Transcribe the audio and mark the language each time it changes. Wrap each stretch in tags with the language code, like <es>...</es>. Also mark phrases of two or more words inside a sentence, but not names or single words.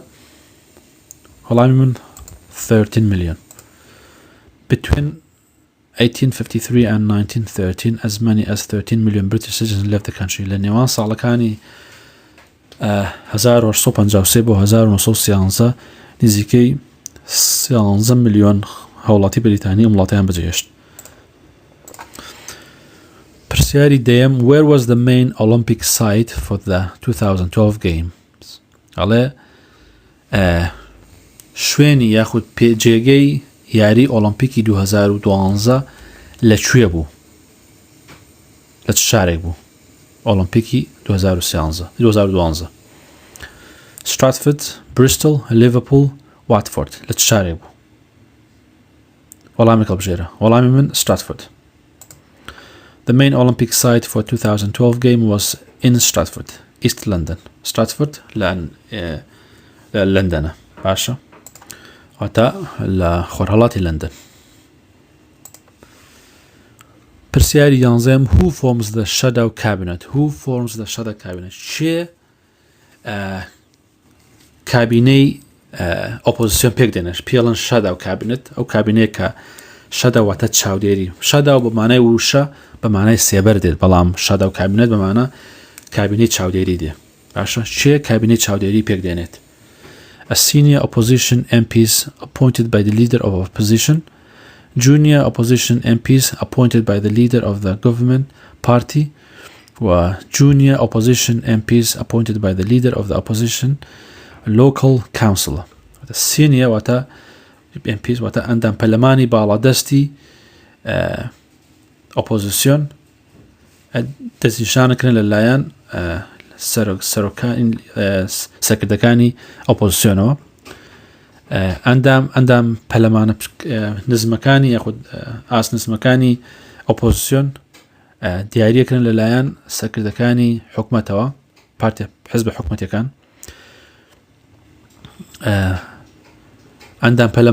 <ckb>وەڵامی من 13 million.</ckb> <en>Between 1853 and 1913, as many as 13 million British citizens left the country.</en> <ckb>لە نێوان ساڵەکانی 1853 بۆ 1913 نزیکەی 13 ملیۆن هاوڵاتی بەریتانی ئەم وڵاتیان بەجێهێشت. پرسیاری دەیەم</ckb> <en>Where was the main Olympic site for the 2012 games?</en> <ckb>ئەڵێ شوێنی یاخود جێگەی یاری ئۆلمپیکی 2012 لەکوێ بوو؟ لە چ شارێک بوو؟ ئۆلمپیکی 2012 Stratford, Bristol, Liverpool, Watford. لە چ شارێک بوو؟ وەڵامی هەڵبژێرە. وەڵامی من Stratford.</ckb> <en>The main Olympic site for 2012 game was in Stratford, East London.</en> <ckb>Stratford لە لندنە. باشە. واتە لە خۆرهەڵاتی لندن. پرسیاری یانزەم</ckb> <en>Who forms the shadow cabinet? Who forms the shadow cabinet?</en> <ckb>چێ کابینەی ئۆپۆزیسیۆن پێک دێنێت پێڵن</ckb> <en>shadow cabinet</en> <ckb>ئەو کابینەیە کە shadow واتە چاودێری shadow بە مانای وشە بە مانای سێبەر دێت بەڵام</ckb> <en>shadow cabinet</en> <ckb>بە مانە کابینەی چاودێری دێ. باشە چێ کابینەی چاودێری پێک دێنێت؟</ckb> <en>A senior opposition MPs appointed by the leader of opposition, junior opposition MPs appointed by the leader of the government party, junior opposition MPs appointed by the leader of the opposition local councillor. The senior</en> <ckb>واتە MPs واتە ئەندام پەرلەمانی باڵادەستی opposition دەستنیشانەکرێن لەلایەن سەرکردەکانی ئۆپۆزیسیۆنەوە ئەندام پەرلەمانە نزمەکانی یاخود ئاست نزمەکانی ئۆپۆزیسیۆن دیاریەکردن لەلایەن سەرکردەکانی حکومەتەوە پارتی حزب حکومەتیەکان ئەندام</ckb>